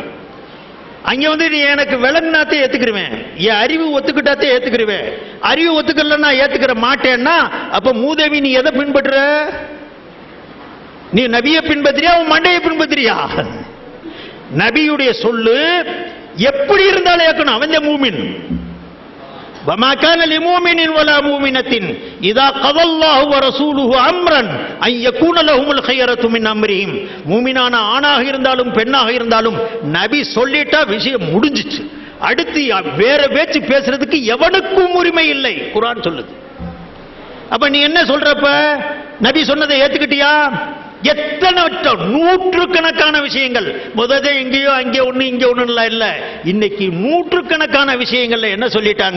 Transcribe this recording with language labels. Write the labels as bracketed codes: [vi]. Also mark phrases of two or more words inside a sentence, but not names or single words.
[ta] அங்க வந்து நீ எனக்கு விளங்கினாத்தே ஏத்துக்கிருவேன், என் அறிவு ஒத்துக்கிட்டாத்தே ஏத்துக்கிருவேன். அறிவு ஒத்துக்கலன்னா ஏத்துக்கிற மாட்டேன்னா அப்ப மூதேவி நீ எதை பின்பற்ற? நீ நபியை பின்பற்றியா உன் மண்டையை பின்பற்றியா? நபியுடைய சொல்லு எப்படி இருந்தாலும் ஏற்கணும். அவன் மூமின். [ar] وما كان لمؤمن ولا مؤمنة إذا قضى الله ورسوله أمرا أن يكون لهم الخيرة من أمرهم. [ta] மூமினான ஆணாக இருந்தாலும் பெண்ணாக இருந்தாலும் நபி சொல்லிட்டா விஷயம் முடிஞ்சிச்சு. அடுத்து வேற பேச்சு பேசுறதுக்கு எவனுக்கும் உரிமை இல்லை, குர்ஆன் சொல்லுது. அப்ப நீ என்ன சொல்றப்ப நபி சொன்னதை ஏத்துக்கிட்டியா? எத்தனை நூற்றுக்கணக்கான விஷயங்கள், முதல்ல எங்கேயோ அங்கே ஒண்ணு இங்க ஒண்ணு இல்ல, இன்னைக்கு நூற்றுக்கணக்கான விஷயங்கள்ல என்ன சொல்லிட்டாங்க?